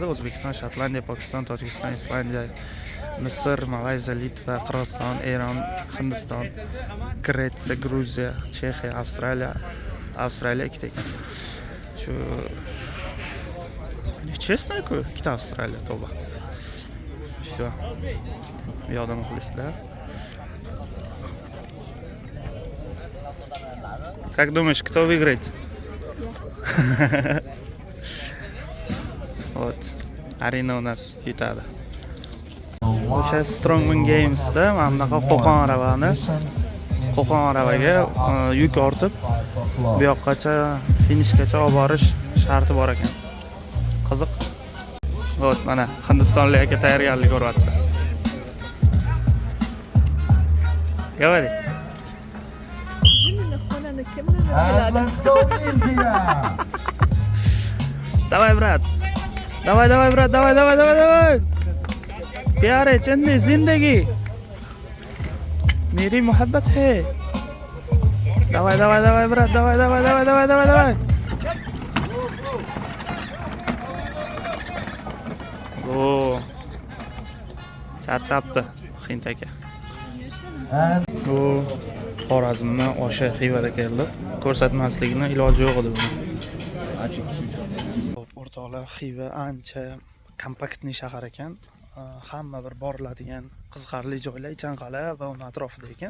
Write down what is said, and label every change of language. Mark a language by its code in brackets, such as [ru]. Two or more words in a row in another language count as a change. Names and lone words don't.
[uz] O'zbekiston, Shotlandiya, Pokiston, Tojikiston, Islandiya, Misr, Malayziya, Litva, Qirg'iziston, Eron, Hindiston, Gretsiya, Gruziya, Chexiya, Avstraliya ikkita ekan. Shu Честно-ку, ikkita Avstraliya to'ba. Shu. Yo'da muxlislar. [ru] Как думаешь, кто выиграет? Вот. [uz] Arena [ru] у нас [uz] yutadi. O'sha Strongman Games'da mana bunaqa qo'qon aravaga yuk ortib bu yoqqacha finishgacha olib borish sharti bor ekan. Qiziq. Вот, mana Hindistonlik aka tayyorgarlik ko'ryapti. [ru] Говори. [en] Let's go India! [ru] Давай, брат. Давай, брат, давай. [hi] प्यारे चंदी जिंदगी मेरी मोहब्बत है [ru] давай брат давай [uz] o charchabdi Hind aka u Xorazmdan o'sha Xivada keldi ko'rsatmaslikni iloji yo'q edi buni o'rtoqlar Xiva ancha kompaktniy shahar ekan hamma bir boriladigan qiziqarli joylar Ichanqal'a va uni atrofida ekan.